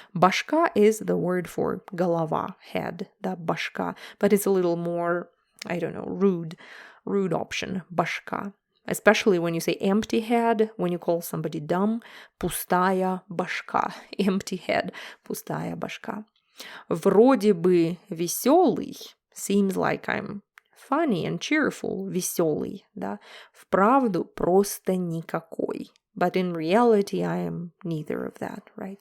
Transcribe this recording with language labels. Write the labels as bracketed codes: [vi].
[en] Башка is the word for голова, head, да, башка, but it's a little more, I don't know, rude option, башка. Especially when you say empty head, when you call somebody dumb, [ru] пустая башка, [en] empty head, пустая башка. [ru] Вроде бы веселый, [en] seems like I'm funny and cheerful, веселый, да. [ru] Вправду просто никакой. [en] But in reality, I am neither of that, right?